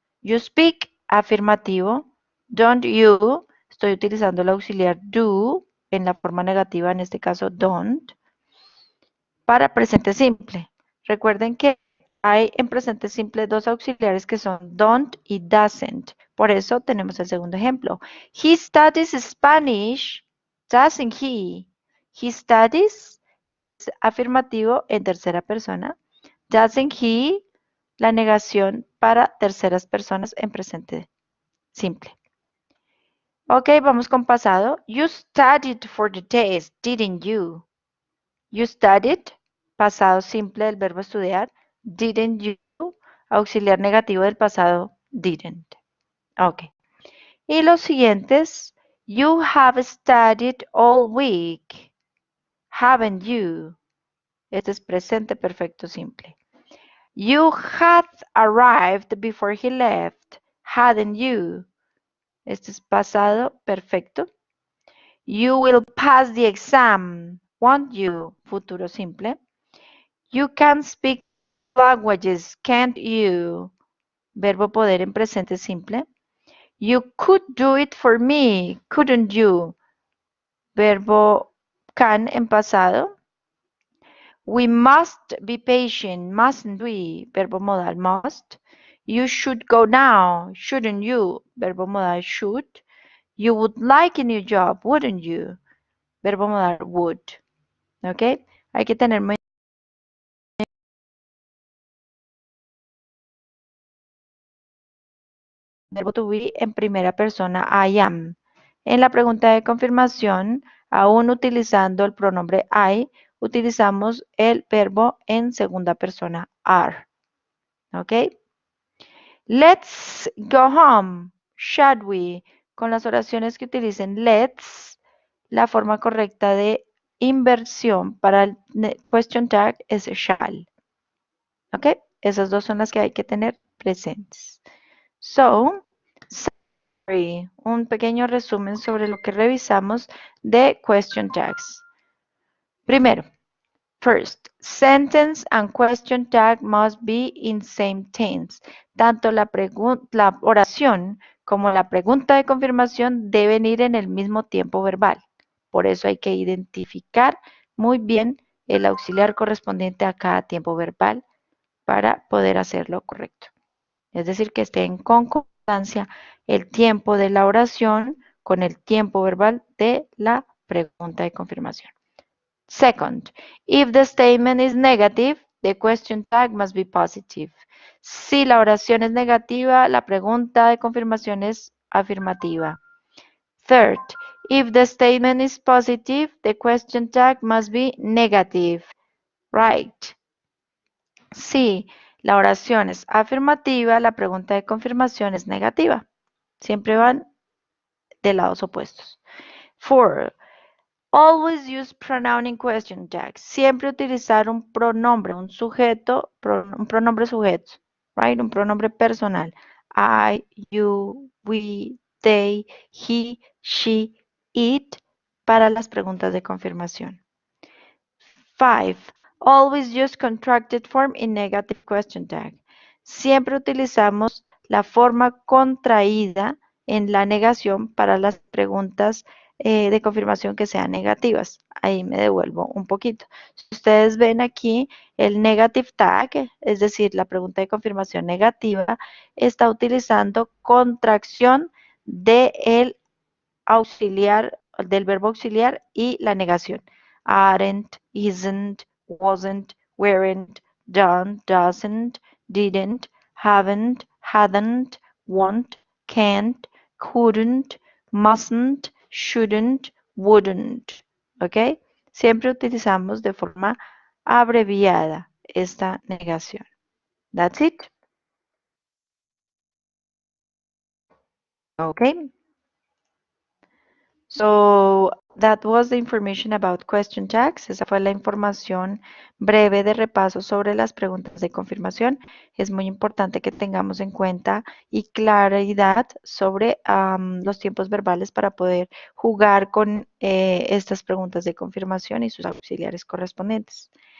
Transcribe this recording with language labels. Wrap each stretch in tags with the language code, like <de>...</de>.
<en>You speak,</en> <es>afirmativo. Don't you, estoy utilizando el auxiliar do en la forma negativa, en este caso don't, para presente simple. Recuerden que hay en presente simple dos auxiliares que son don't y doesn't. Por eso tenemos el segundo ejemplo.</es> <en>He studies Spanish, doesn't he? He studies,</en> <es>afirmativo en tercera persona. Doesn't he? La negación para terceras personas en presente simple. Ok, vamos con pasado.</es> <en>You studied for the test, didn't you? You studied,</en> <es>pasado simple del verbo estudiar. Didn't you? Auxiliar negativo del pasado, didn't. Ok. Y los siguientes.</es> <en>You have studied all week. Haven't you?</en> <es>Este es presente perfecto simple.</es> <en>You had arrived before he left. Hadn't you?</en> <es>Este es pasado perfecto.</es> <en>You will pass the exam, won't you?</en> <es>Futuro simple.</es> <en>You can speak languages, can't you?</en> <es>Verbo poder en presente simple.</es> <en>You could do it for me, couldn't you?</en> <es>Verbo can en pasado.</es> <en>We must be patient, mustn't we?</en> <es>Verbo modal must.</es> <en>You should go now, shouldn't you?</en> <es>Verbo modal should.</es> <en>You would like a new job, wouldn't you?</en> <es>Verbo modal would. ¿Ok? Hay que tener muy verbo to be en primera persona, I am. En la pregunta de confirmación, aún utilizando el pronombre I, utilizamos el verbo en segunda persona, are. ¿Ok?</es> <en>Let's go home, shall we?</en> <es>Con las oraciones que utilicen let's, la forma correcta de inversión para el question tag es shall. ¿Ok? Esas dos son las que hay que tener presentes. So, un pequeño resumen sobre lo que revisamos de question tags. Primero,</es> <en>first, sentence and question tag must be in same tense.</en> <es>Tanto la oración como la pregunta de confirmación deben ir en el mismo tiempo verbal. Por eso hay que identificar muy bien el auxiliar correspondiente a cada tiempo verbal para poder hacerlo correcto. Es decir, que esté en concordancia el tiempo de la oración con el tiempo verbal de la pregunta de confirmación.</es> <en>Second, if the statement is negative, the question tag must be positive.</en> <es>Si la oración es negativa, la pregunta de confirmación es afirmativa.</es> <en>Third, if the statement is positive, the question tag must be negative. Right.</en> <es>Si la oración es afirmativa, la pregunta de confirmación es negativa. Siempre van de lados opuestos.</es> <en>4. Always use pronoun in question tags.</en> <es>Siempre utilizar un pronombre, un sujeto, un pronombre sujeto, right? Un pronombre personal. I, you, we, they, he, she, it para las preguntas de confirmación. 5.</es> <en>Always use contracted form in negative question tag.</en> <es>Siempre utilizamos la forma contraída en la negación para las preguntas de confirmación que sean negativas. Ahí me devuelvo un poquito. Si ustedes ven aquí el negative tag, es decir, la pregunta de confirmación negativa, está utilizando contracción del auxiliar, del verbo auxiliar y la negación.</es> <en>Aren't, isn't, wasn't, weren't, don't, doesn't, didn't, haven't, hadn't, won't, can't, couldn't, mustn't, shouldn't, wouldn't.</en> <es>¿Ok? Siempre utilizamos de forma abreviada esta negación.</es> <en>That's it. Okay. So that was the information about question tags.</en> <es>Esa fue la información breve de repaso sobre las preguntas de confirmación. Es muy importante que tengamos en cuenta y claridad sobre los tiempos verbales para poder jugar con estas preguntas de confirmación y sus auxiliares correspondientes.</es>